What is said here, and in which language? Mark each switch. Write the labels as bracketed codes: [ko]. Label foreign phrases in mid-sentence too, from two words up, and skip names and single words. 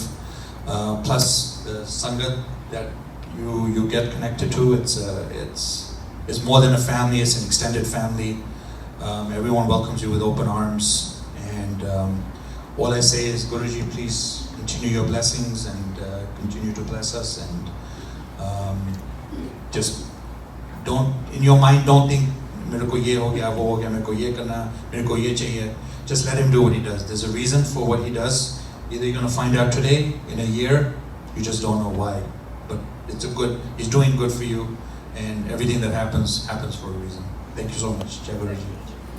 [en] Plus the Sangha that you get connected to, it's more than a family, it's an extended family. Everyone welcomes you with open arms. And all I say is, Guruji, please continue your blessings and continue to bless us. And just don't, in your mind, don't think, [hi] मेरे को ये हो गया, वो हो गया, मेरे को ये करना, मेरे को ये चाहिए. [en] Just let him do what he does. There's a reason for what he does. Either you're going to find out today, in a year, you just don't know why. But he's doing good for you, and everything that happens for a reason. Thank you so much. [hi] जय गुरुजी.